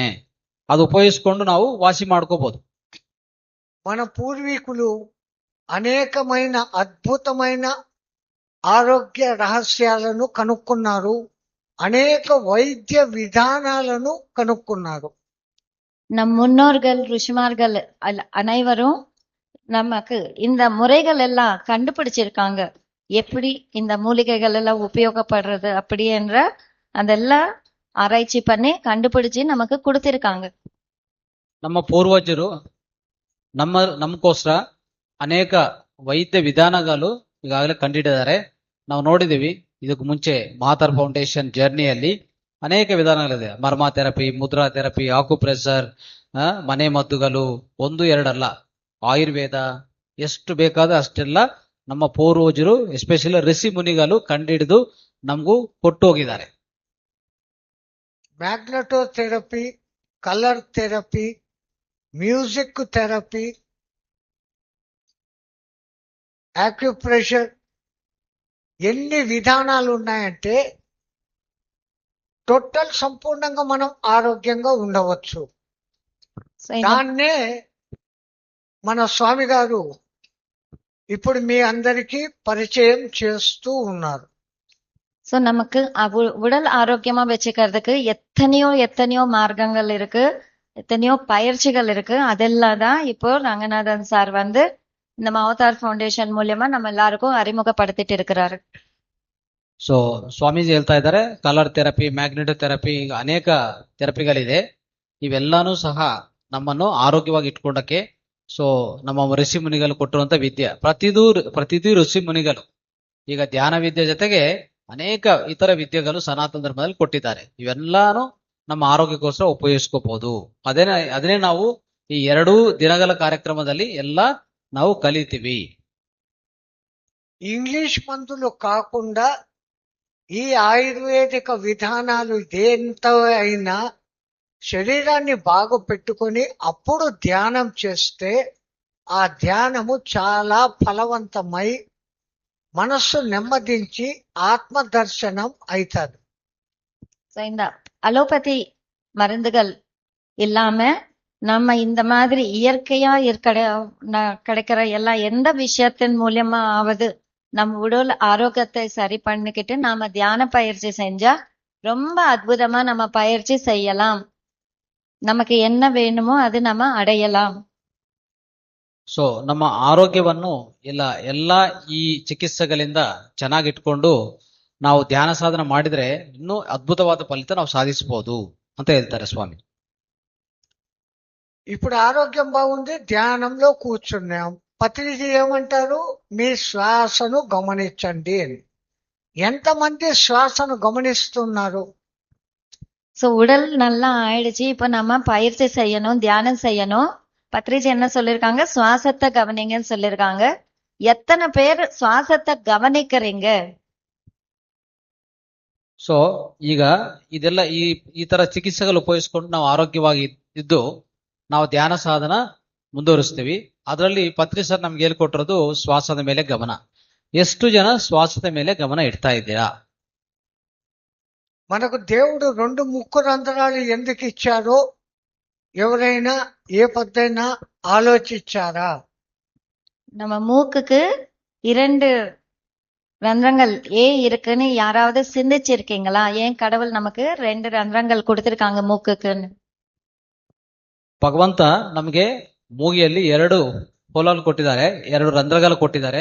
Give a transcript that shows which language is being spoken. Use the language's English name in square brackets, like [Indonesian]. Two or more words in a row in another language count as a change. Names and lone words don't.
[Kannada] ಅದು ಉಪಯೋಗಿಸ್ಕೊಂಡು ನಾವು ವಾಸಿ ಮಾಡ್ಕೋಬಹುದು. [Telugu] మన పూర్వీకులు అనేకమైన అద్భుతమైన ఆరోగ్య రహస్యాలను కనుక్కున్నారు. అనేక వైద్య విధానాలను కనుక్కున్నారు. [Tamil] நம் முன்னோர்கள் ருஷிமார்கள் அனைவரும் நமக்கு இந்த முறைகள் எல்லாம் கண்டுபிடிச்சிருக்காங்க. எப்படி இந்த மூலிகைகள் எல்லாம் உபயோகப்படுறது அப்படி என்ற அதெல்லாம் ஆராய்ச்சி பண்ணி கண்டுபிடிச்சு நமக்கு கொடுத்திருக்காங்க. [Kannada] ನಮ್ಮ ಪೂರ್ವಜರು ನಮಗೋಸ್ಕರ ಅನೇಕ ವೈದ್ಯ ವಿಧಾನಗಳು ಈಗಾಗಲೇ ಕಂಡಿಡಿದ್ದಾರೆ. ನಾವು ನೋಡಿದೀವಿ. ಇದಕ್ಕೆ ಮುಂಚೆ ಮಾತರ್ ಫೌಂಡೇಶನ್ ಜರ್ನಿಯಲ್ಲಿ ಅನೇಕ ವಿಧಾನಗಳಿದೆ. ಮರ್ಮ ಥೆರಪಿ, ಮುದ್ರಾ ಥೆರಪಿ, ಆಕ್ಯುಪ್ರೆಷರ್, ಮನೆ ಮದ್ದುಗಳು 1-2 ಅಲ್ಲ, ಆಯುರ್ವೇದ ಎಷ್ಟು ಬೇಕಾದ ಅಷ್ಟೆಲ್ಲ ನಮ್ಮ ಪೂರ್ವಜರು ಎಸ್ಪೆಷಲಿ ಋಷಿ ಮುನಿಗಳು ಕಂಡಿಡಿದು ನಮಗೂ ಕೊಟ್ಟು ಹೋಗಿದ್ದಾರೆ. [English] magneto therapy, colour therapy, music therapy, acupressure [Telugu] ఎన్ని విధానాలు ఉన్నాయంటే టోటల్ సంపూర్ణంగా మనం ఆరోగ్యంగా ఉండవచ్చు. దాన్నే మన స్వామి గారు ఇప్పుడు మీ అందరికీ పరిచయం చేస్తూ ఉన్నారు. [Tamil] சோ நமக்கு உடல் ஆரோக்கியமா வச்சுக்கிறதுக்கு எத்தனையோ மார்க்கங்கள் இருக்கு, எத்தனையோ பயிற்சிகள் இருக்கு. அதெல்லாம் தான் இப்போ ரங்கநாதன் சார் இந்த அவதார் ஃபவுண்டேஷன் மூலியமா நம்ம எல்லாருக்கும் அறிமுகப்படுத்திட்டு இருக்கிறாரு. [Kannada] ಸೊ ಸ್ವಾಮೀಜಿ ಹೇಳ್ತಾ ಇದ್ದಾರೆ [English] colour therapy, magneto therapy, [Kannada] ಈಗ ಅನೇಕ ಥೆರಪಿಗಳಿದೆ. ಇವೆಲ್ಲಾನು ಸಹ ನಮ್ಮನ್ನು ಆರೋಗ್ಯವಾಗಿ ಇಟ್ಕೊಂಡಕ್ಕೆ ಸೊ ನಮ್ಮ ಋಷಿ ಮುನಿಗಳು ಕೊಟ್ಟಿರುವಂತ ವಿದ್ಯೆ. ಪ್ರತಿದೂ ಋಷಿ ಮುನಿಗಳು ಈಗ ಧ್ಯಾನ ವಿದ್ಯೆ ಜೊತೆಗೆ ಅನೇಕ ಇತರ ವಿದ್ಯೆಗಳು ಸನಾತನ ಧರ್ಮದಲ್ಲಿ ಕೊಟ್ಟಿದ್ದಾರೆ. ಇವೆಲ್ಲಾನು ನಮ್ಮ ಆರೋಗ್ಯಕ್ಕೋಸ್ಕರ ಉಪಯೋಗಿಸ್ಕೋಬಹುದು. ಅದನ್ನೇ ನಾವು ಈ 2 ದಿನಗಳ కార్యక్రమದಲ್ಲಿ ಎಲ್ಲ ನಾವು కలితివి. [Telugu] ఇంగ్లీష్ మందులు కాకుండా ఈ ఆయుర్వేదిక విధానాలు ఎంత అయినా శరీరాన్ని బాగు పెట్టుకొని అప్పుడు ధ్యానం చేస్తే ఆ ధ్యానము చాలా ఫలవంతమై మనస్సు నెమ్మదించి ఆత్మ దర్శనం అవుతుంది. [Tamil] So, இந்த அலோபதி மருந்துகள் இல்லாம நம்ம இந்த மாதிரி இயற்கையா கிடைக்கிற எல்லா எந்த விஷயத்தின் மூலியமா ஆவது நம்ம உடல் ஆரோக்கியத்தை சரி பண்ணிக்கிட்டு நாம தியான பயிற்சி செஞ்சா ரொம்ப அற்புதமா நம்ம பயிற்சி செய்யலாம். நமக்கு என்ன வேணுமோ அது நம்ம அடையலாம். [Kannada] ಸೊ ನಮ್ಮ ಆರೋಗ್ಯವನ್ನು ಎಲ್ಲ ಈ ಚಿಕಿತ್ಸೆಗಳಿಂದ ಚೆನ್ನಾಗಿಟ್ಕೊಂಡು ನಾವು ಧ್ಯಾನ ಸಾಧನ ಮಾಡಿದ್ರೆ ಇನ್ನೂ ಅದ್ಭುತವಾದ ಫಲಿತ ನಾವು ಸಾಧಿಸಬಹುದು ಅಂತ ಹೇಳ್ತಾರೆ ಸ್ವಾಮಿ. [Telugu] ఇప్పుడు ఆరోగ్యం బాగుంది, ధ్యానంలో కూర్చున్నాం. పత్రిజీ ఏమంటారు? మీ శ్వాసను గమనించండి అని. ఎంతమంది శ్వాసను గమనిస్తున్నారు? [Tamil] சோ உடல் நல்லா ஆயிடுச்சு, இப்ப நம்ம பயிற்சி செய்யணும், தியானம் செய்யணும். பத்ரிஜி என்ன சொல்லிருக்காங்க? சுவாசத்தை கவனிங்கன்னு சொல்லிருக்காங்க. எத்தனை பேர் சுவாசத்தை கவனிக்கிறீங்க? [Kannada] ಸೊ ಈಗ ಇದೆಲ್ಲ ಈ ತರ ಚಿಕಿತ್ಸೆಗಳು ಉಪಯೋಗಿಸ್ಕೊಂಡು ನಾವು ಆರೋಗ್ಯವಾಗಿ ಇದ್ದು ನಾವು ಧ್ಯಾನ ಸಾಧನ ಮುಂದುವರಿಸ್ತೀವಿ. ಅದರಲ್ಲಿ ಪತ್ರಿ ಸರ್ ನಮ್ಗೆ ಹೇಳ್ಕೊಟ್ಟಿರೋದು ಶ್ವಾಸದ ಮೇಲೆ ಗಮನ. ಎಷ್ಟು ಜನ ಶ್ವಾಸದ ಮೇಲೆ ಗಮನ ಇಡ್ತಾ ಇದ್ದೀರಾ? [Telugu] మనకు దేవుడు 2 ముక్కు రంధ్రాలు ఎందుకు ఇచ్చారో ఎవరైనా ఏ పద్దైనా ఆలోచించారా? [Tamil] நம்ம மூக்குக்கு 2 ரந்திரங்கள் ஏன் இருக்குன்னு யாராவது சிந்திச்சிருக்கீங்களா? ஏன் கடவுள் நமக்கு 2 ரந்திரங்கள் கொடுத்திருக்காங்க மூக்குக்குன்னு? [Kannada] ಭಗವಂತ ನಮಗೆ ಮೂಗಿಯಲ್ಲಿ 2 ಹೋಲನ್ನು ಕೊಟ್ಟಿದ್ದಾರೆ, 2 ರಂಧ್ರಗಳು ಕೊಟ್ಟಿದ್ದಾರೆ.